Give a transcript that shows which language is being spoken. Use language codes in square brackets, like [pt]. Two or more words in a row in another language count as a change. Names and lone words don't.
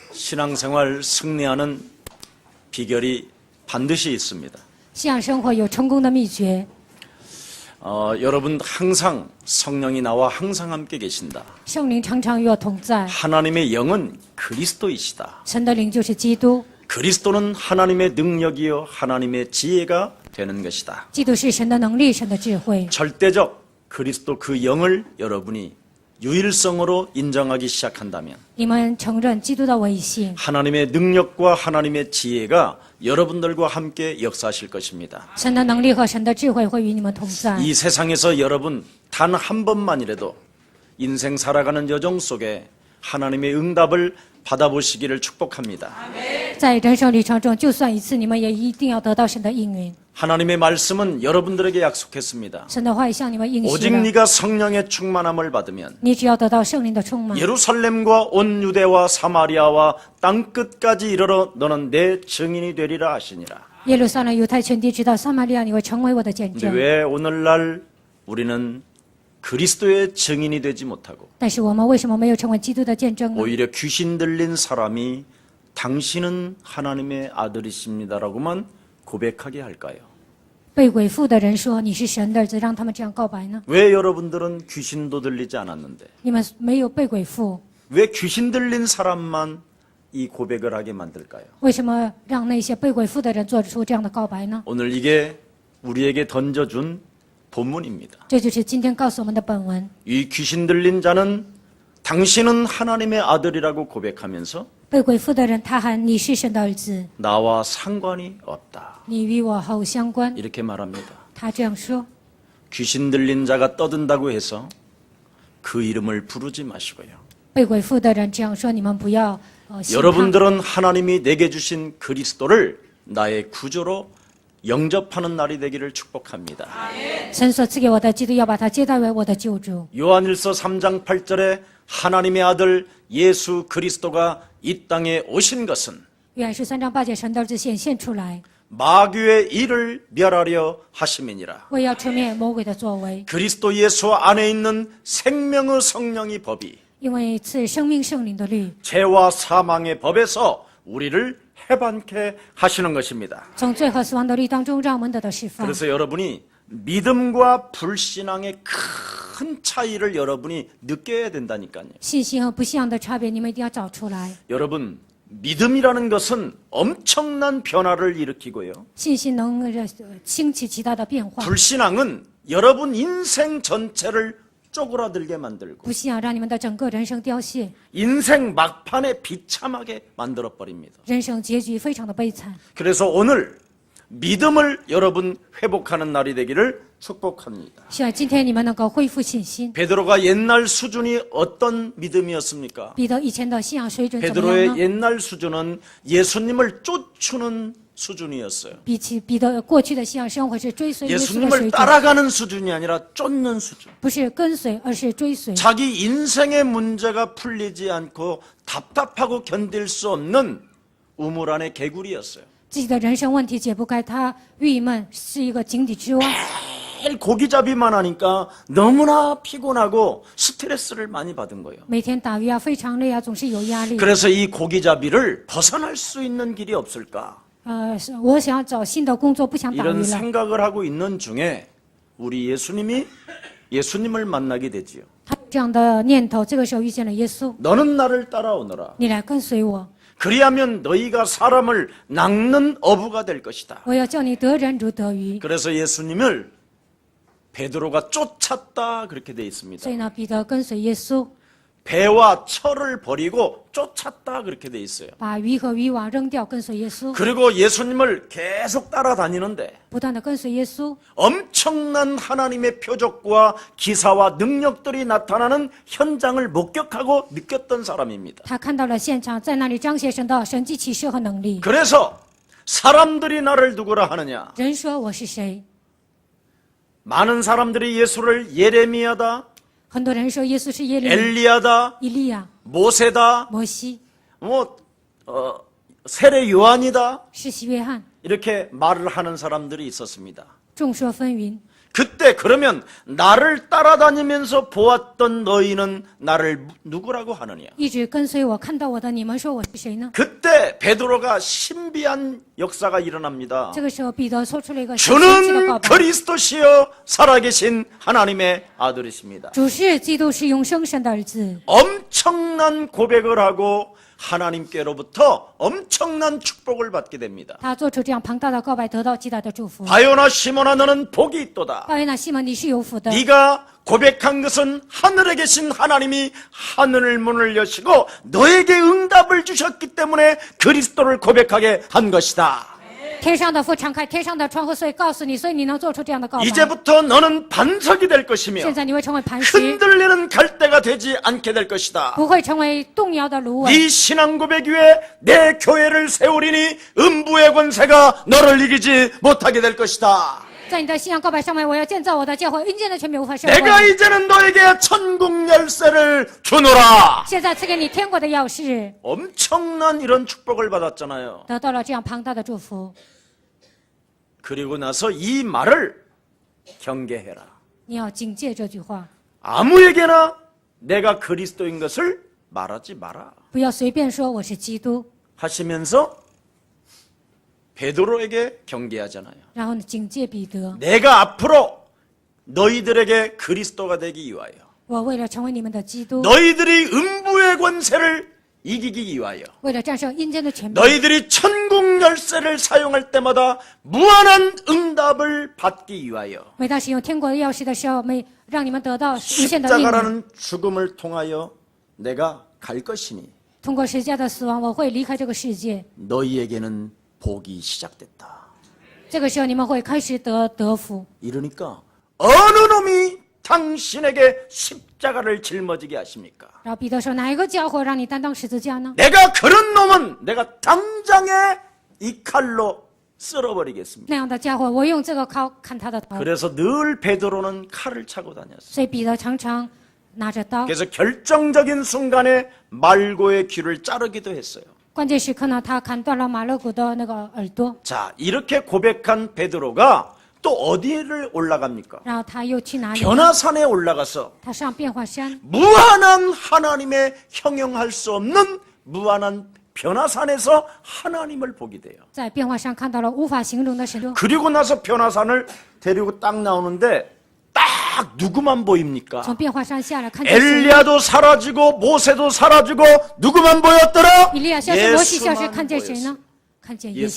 [ko] 신앙생활 승리하는 비결이 반드시 있습니다. [zh] 信仰生活有成功的秘诀。 [ko] 여러분 항상 성령이 나와 항상 함께 계신다. [zh] 圣灵常常与我同在， [ko] 하나님의 영은 그리스도이시다. [zh] 神的灵就是基督， [ko] 그리스도는 하나님의 능력이요 하나님의 지혜가 되는 것이다. [zh] 基督是神的能力，神的智慧。 [ko] 절대적 그리스도 그 영을 여러분이 유일성으로 인정하기 시작한다면 [zh] 你们承认基督的唯一性， [ko] 하나님의 능력과 하나님의 지혜가 여러분들과 함께 역사하실 것입니다. [zh] 神的能力和神的智慧会与你们同在。 [ko] 이 세상에서 여러분 단 한 번만이라도 인생 살아가는 여정 속에 하나님의 응답을 받아보시기를 축복합니다. [zh] 在人生旅程中，就算一次，你们也一定要得到神的应允。 [ko] 하나님의 말씀은 여러분들에게 약속했습니다. [zh] 神的话语向你们应许 [ko] 오직 [zh] 了， [ko] 네가 성령의 충만함을 받으면 [zh] 你只要得到圣灵的充满， [ko] 예루살렘과 온 유대와 사마리아와 땅끝까지 이르러 너는 내 증인이 되리라 하시니라. [zh] 耶路撒冷、犹太全地直到撒玛利亚，你会成为我的见 [ko] 근데 [zh] 证。 [ko] 왜 오늘날 우리는 그리스도의 증인이 되지 못하고 [zh] 但是我们为什么没有成为基督的见证呢？ [ko] 오히려 귀신 들린 사람이 당신은 하나님의 아들이십니다라고만 고백하게 할까요? [zh] 被鬼附的人说你是神的儿子，让他们这样告白呢？ [ko] 왜 여러분들은 귀신도 들리지 않았는데 [zh] 你们没有被鬼附， [ko] 왜 귀신 들린 사람만 이 고백을 하게 만들까요? [zh] 为什么让那些被鬼附的人做出这样的告白呢？ [ko] 오늘 이게 우리에게 던져준 본문입니다. [zh] 这就是今天告诉我们的本文。 [ko] 이 귀신 들린 자는 당신은 하나님의 아들이라고 고백하면서 [zh] 被鬼附的人，他喊你是神的儿子， [ko] 나와 상관이 없다. [zh] 你与我毫无相关。 [ko] 이렇게 말합니다. [zh] 他这样说。 [ko] 귀신 들린 자가 떠든다고 해서 그 이름을 부르지 마시고요. [zh] 被鬼附的人这样说，你们不要信他。 [ko] 여러분들은 하나님이 내게 주신 그리스도를 나의 구주로 영접하는 날이 되기를 축복합니다. [zh] 神所赐给我的基督，要把他接待为我的救主。 [ko] 요한일서 3장 8절에 하나님의 아들 예수 그리스도가 이 땅에 오신 것은 [zh] 约翰13章8节，神的儿子显现出来， [ko] 마귀의 일을 멸하려 하심이니라. [zh] 为要除灭魔鬼的作为， [ko] 그리스도 예수 안에 있는 생명의 성령의 법이 [zh] 因为赐生命圣灵的律， [ko] 죄와 사망의 법에서 우리를 해방케 하시는 것입니다. [zh] 从罪和死亡的律当中，让我们得到释放。 [ko] 그래서 여러분이 믿음과 불신앙의 큰 차이를 여러분이 느껴야 된다니까요. [zh] 信心和不信仰的差别，你们一定要找出来。 [ko] 여러분, 믿음이라는 것은 엄청난 변화를 일으키고요. [zh] 信心能兴起极大的变化， [ko] 불신앙은 여러분 인생 전체를 쪼그라들게 만들고 [zh] 不信仰让你们的整个人生凋谢， [ko] 인생 막판에 비참하게 만들어버립니다. [zh] 人生结局非常的悲惨。 [ko] 그래서 오늘 믿음을 여러분 회복하는 날이 되기를 축복합니다. [zh] 希望今天你们能够恢复信心。 [ko] 베드로가 옛날 수준이 어떤 믿음이었습니까? [zh] 彼得以前的信仰水准怎么样 [ko] 베드로의 [zh] 呢？ [ko] 옛날 수준은 예수님을 쫓추는 수준이었어요. [zh] 比起彼得过去的信仰生活是追随耶稣的 [ko] 예수님을 [zh] 水准， [ko] 따라가는 수준이 아니라 쫓는 수준. [zh] 不是跟随，而是追随。 [ko] 자기 인생의 문제가 풀리지 않고 답답하고 견딜 수 없는 우물 안의 개구리였어요. [zh] 自己的人生问题解不开，他郁闷，是一个井底之蛙。 [ko] 매일 고기잡이만 하니까 너무나 피곤하고 스트레스를 많이 받은 거예요. [zh] 每天打鱼啊，非常累啊，总是有压力。 [ko] 그래서 이 고기잡이를 벗어날 수 있는 길이 없을까? [zh] 我想要找新的工作，不想打鱼 [ko] 이런 [zh] 了。 [ko] 생각을 하고 있는 중에 우리 예수님을 만나게 되지요. [zh] 他有这样的念头，这个时候遇见了耶稣， [ko] 너는 나를 따라오너라. [zh] 你来跟随我， [ko] 그리하면 너희가 사람을 낚는 어부가 될 것이다. [zh] 我要叫你得人如得鱼。 [ko] 그래서 예수님을 베드로가 쫓았다 그렇게 돼 있습니다. [zh] 所以呢，彼得跟随耶稣， [ko] 배와 철을 버리고 쫓았다 그렇게 돼 있어요. [zh] 把鱼和渔网扔掉，跟随耶稣， [ko] 그리고 예수님을 계속 따라다니는데 [zh] 不断的跟随耶稣。 [ko] 엄청난 하나님의 표적과 기사와 능력들이 나타나는 현장을 목격하고 느꼈던 사람입니다. [zh] 他看到了现场，在那里彰显神的神迹奇事和能力。 [ko] 그래서 사람들이 나를 누구라 하느냐? [zh] 人说我是谁？ [ko] 많은 사람들이 예수를 예레미야다, [zh] 很多人说耶稣是耶利米、 [ko] 엘리야다, [zh] 以利亚、 [ko] 모세다, [zh] 摩西、 [ko] 세례 요한이다 [zh] 施洗约翰， [ko] 이렇게 말을 하는 사람들이 있었습니다. [zh] 众说纷纭。 [ko] 그때 그러면 나를 따라다니면서 보았던 너희는 나를 누구라고 하느냐? [zh] 一直跟随我看到我的，你们说我是谁呢？ [ko] 그때 베드로가 신비한 역사가 일어납니다. [zh] 这个时候，彼得说出了一个神奇的告 [ko] 주는 [zh] 白： [ko] 그리스도시여 살아계신 하나님의 아들이십니다. [zh] 主是基督，是永生神的儿子。 [ko] 엄청난 고백을 하고 하나님께로부터 엄청난 축복을 받게 됩니다. [zh] 他做出这样庞大的告白，得到极大的祝福。 [ko] 바요나 시몬아 너는 복이 있도다. [zh] 大约那西门，你是有福的。 [ko] 네가 고백한 것은 하늘에 계신 하나님이 하늘 문을 여시고 너에게 응답을 주셨기 때문에 그리스도를 고백하게 한 것이다. [zh] 天上的父敞开天上的窗户，所以告诉你，所以你能做出这样的告白。 [ko] 이제부터 너는 반석이 될 것이며 [zh] 现在你会成为磐石， [ko] 흔들리는 갈대가 되지 않게 될 것이다. [zh] 不会成为动摇的芦苇。 [ko] 네 신앙 고백 위에 내 교회를 세우리니 음부의 권세가 너를 이기지 못하게 될 것이다. [zh] 在你的信仰告白上面，我要建造我的教会，阴间的权柄无法胜 [ko] 내가 [zh] 过。 [ko] 이제는 너에게 천국 열쇠를 주노라. [zh] 现在赐给你天国的钥匙， [ko] 엄청난 이런 축복을 받았잖아요. [zh] 得到了这样庞大的祝福。 [ko] 그리고 나서 이 말을 경계해라. [zh] 你要警戒这句话， [ko] 아무에게나 내가 그리스도인 것을 말하지 마라. [zh] 不要随便说我是基督， [ko] 하시면서 베드로에게 경계하잖아요. [zh] 然后呢，警戒彼得。 [ko] 내가 앞으로 너희들에게 그리스도가 되기 위하여 [zh] 我为了成为你们的基督， [ko] 너희들이 음부의 권세를 이기기 위하여 [zh] 为了战胜阴间的权柄， [ko] 너희들이 천국 열쇠를 사용할 때마다 무한한 응답을 받기 위하여 [zh] 每当使用天国的钥匙的时候，让你们得到无限的应允。 [ko] 십자가라는 죽음을 통하여 내가 갈 것이니 [zh] 通过十字架的死亡，我会离开这个世界。 [ko] 너희에게는 복이 시작됐다. [zh] 这个时候，你们会开始得福。 [ko] 이러니까 어느 놈이 당신에게 십자가를 짊어지게 하십니까? [zh] 然后彼得说：“哪一个家伙让你担当十字架呢？ [ko] 내가 그런 놈은 내가 당장에 이 칼로 쓸어버리겠습니다. [zh] 那样的家伙，我用这个刀砍他的头。 [ko] 그래서 늘 베드로는 칼을 차고 다녔어요. [zh] 所以彼得常常拿着刀。 [ko] 그래서 결정적인 순간에 말고의 귀를 자르기도 했어요. [zh] 关键时刻呢，他砍断了马勒古的那个耳朵。 [ko] 자, 이렇게 고백한 베드로가 또 어디를 올라갑니까? [zh] 然后他又去哪里？ [ko] 변화산에 올라가서 [zh] 他上变化山， [ko] 무한한 하나님의 형용할 수 없는 무한한 변화산에서 하나님을 보게 돼요. [zh] 在变化山看到了无法形容的神。 [ko] 그리고 나서 변화산을 데리고 딱 나오는데 딱 누구만 보입니까? [zh] 从变化山下来，看见谁？ [ko] 엘리야도 사라지고 모세도 사라지고 누구만 보였더라? [zh] 以利亚消失，摩西消失， [ko] 예수만 [zh] 看见谁 [ko] 보였어요. [zh] 呢？看见耶